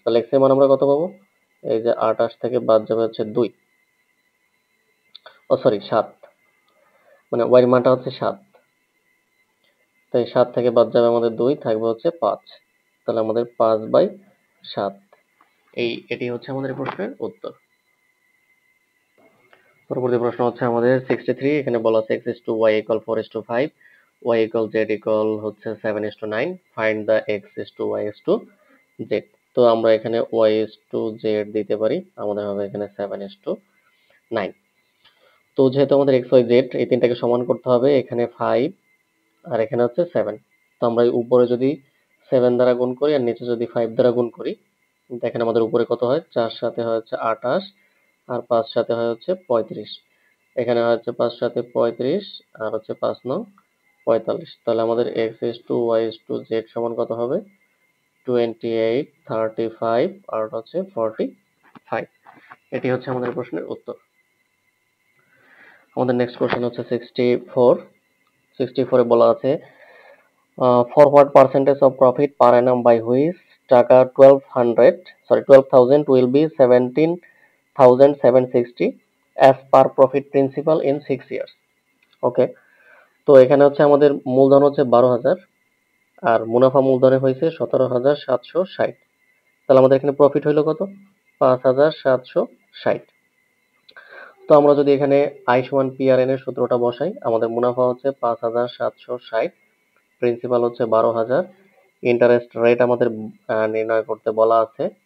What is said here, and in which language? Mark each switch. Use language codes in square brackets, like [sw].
[bn] তাহলে x এর মান আমরা কত পাবো, এই যে 28 থেকে বাদ যাবে হচ্ছে 2, ও সরি 7, মানে y এর মানটা হচ্ছে 7। তাই 7 থেকে বাদ যাবে আমাদের 2, থাকবে হচ্ছে 5। তাহলে আমাদের 5/7, এটি হচ্ছে আমাদের প্রশ্নের উত্তর। পরবর্তী প্রশ্ন হচ্ছে আমাদের 63, এখানে বলা আছে [en] x is to y equal 4 is to 5, y equal z equal হচ্ছে 7 is to 9, find the x is to y is to z। [bn] তো আমরা এখানে y is to z দিতে পারি, আমাদের হবে এখানে 7 is to 9। তো যেহেতু আমাদের x y z এই তিনটাকে সমান করতে হবে, এখানে 5 আর এখানে হচ্ছে 7। তো আমরা এই উপরে যদি 7 দ্বারা গুণ করি আর নিচে যদি 5 দ্বারা গুণ করি, দেখেন আমাদের উপরে কত হয়, 4 সাথে হয় হচ্ছে 28 আর 5 সাথে হয় হচ্ছে 35। এখানে হয় হচ্ছে 5 সাথে 35 আর হচ্ছে 5 নং 45। তাহলে আমাদের x is to y is to z সমান কত হবে, 28 35 আর হচ্ছে 45। এটি হচ্ছে আমাদের প্রশ্নের উত্তর। আমাদের নেক্সট কোশ্চেন হচ্ছে 64। [en] 64 [bn] এ বলা আছে [en] for what percentage of profit per annum by which taka 12,000 will be 17,760 as per profit principal in 6 years। [bn] ওকে, তো এখানে হচ্ছে আমাদের মূলধন হচ্ছে 12,000 আর মুনাফা মূলধনে হয়েছে 17,760। তাহলে আমাদের এখানে প্রফিট হইলো কত, 5,760। তো আমরা যদি এখানে আই সমান পিআরএন এর সূত্রটা বসাই, আমাদের মুনাফা হচ্ছে 5,760, প্রিন্সিপাল হচ্ছে 12,000, ইন্টারেস্ট রেট আমাদের নির্ণয় করতে বলা আছে।